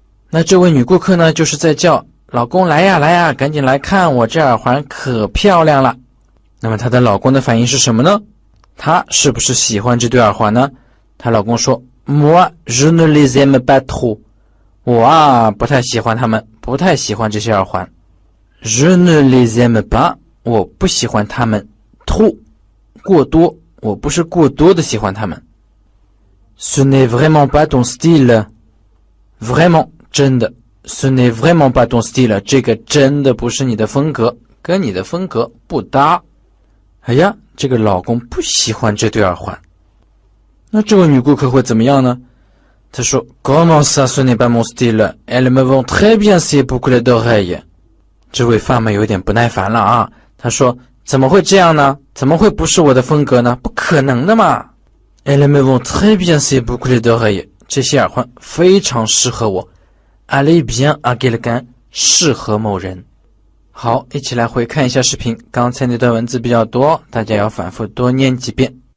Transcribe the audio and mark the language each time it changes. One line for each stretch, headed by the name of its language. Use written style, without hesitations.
Chinese: 那这位女顾客呢，就是在叫老公来呀来呀，赶紧来看我这耳环可漂亮了。那么她的老公的反应是什么呢？他是不是喜欢这对耳环呢？她老公说
French: Moi je ne les aime pas trop，
Chinese: 我啊不太喜欢他们，不太喜欢这些耳环。
French: Je ne les aime pas，
Chinese: 我不喜欢他们。 trop 过多，我不是过多的喜欢他们。
French: Ce n'est vraiment pas ton style，
Chinese: vraiment真的
French: Ce n'est vraiment pas ton style，
Chinese: 这个真的不是你的风格，跟你的风格不搭。哎呀，这个老公不喜欢这对耳环。那这位女顾客会怎么样呢？她说
French: Comment ça ce n'est pas mon style， Elles me vont très bien ces boucles d'oreilles。
Chinese: 这位贩卖有点不耐烦了啊，她说怎么会这样呢？怎么会不是我的风格呢？不可能的嘛。
French: Elles me vont très bien ces boucles d'oreilles，
Chinese: 这些耳环非常适合我。
French: Aller bien à quelqu'un，
Chinese: 适合某人。好，一起来回看一下视频，刚才那段文字比较多，大家要反复多念几遍。